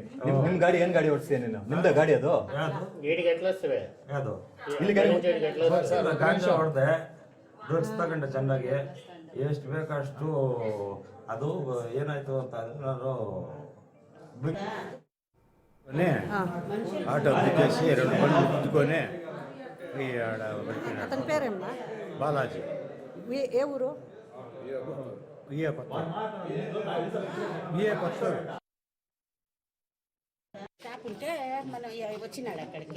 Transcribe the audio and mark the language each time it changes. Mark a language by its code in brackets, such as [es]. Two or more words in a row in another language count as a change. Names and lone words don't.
[kn] ನಿಮ್ ಗಾಡಿ ಏನ್ ಗಾಡಿ ಓಡಿಸ್ತೀಯ ನೀನು? ನಿಮ್ದ ಗಾಡಿ ಅದು? ಯಾವುದು ಇಲ್ಲಿ ಗಾಡಿ ಹೊಡೆದೆ, ಡ್ರಗ್ಸ್ ತಗೊಂಡೆ ಚೆನ್ನಾಗಿ. ಎಷ್ಟು ಬೇಕಷ್ಟು. ಅದು ಏನಾಯ್ತು ಅಂತ ಅಂದ್ರೆ ನಾನು [te] ఆటో దిగేసి 2 బండ్లు గుద్దుకొని అతని పేరేమ్మా? బాలాజీ. ఏ ఊరు? స్టాప్ ఉంటే మనం వచ్చినాడు అక్కడికి.